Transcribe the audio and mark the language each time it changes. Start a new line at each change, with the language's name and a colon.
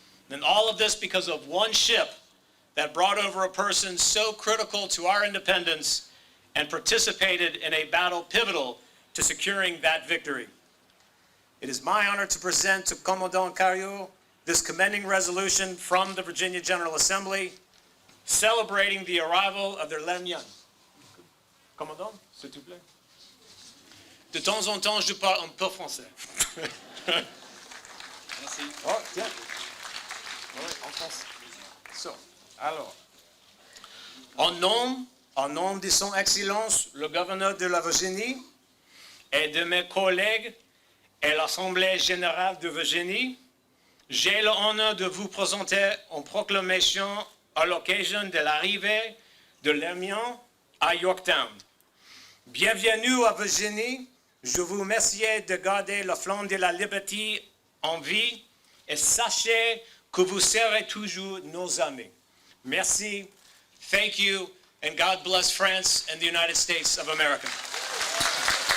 English: And all of this because of one ship that brought over a person so critical to our independence and participated in a battle pivotal to securing that victory. It is my honor to present to Commandant Carew this commending resolution from the Virginia General Assembly celebrating the arrival of their Hermione.
French: Commandant, s'il te plaît. De temps en temps, je parle un peu français. Merci. Oh, tiens. Oui, en français. So, alors. En nom de son Excellence, le gouverneur de la Virginie, et de mes collègues et l'Assemblée générale de Virginie, j'ai l'honneur de vous présenter une proclamation à l'occasion de l'arrivée de l'Hermione à Yorktown. Bienvenue à Virginie. Je vous remercie de garder le flamme de la liberté en vie et sachez que vous serez toujours nos amis.
English: Merci, thank you, and God bless France and the United States of America.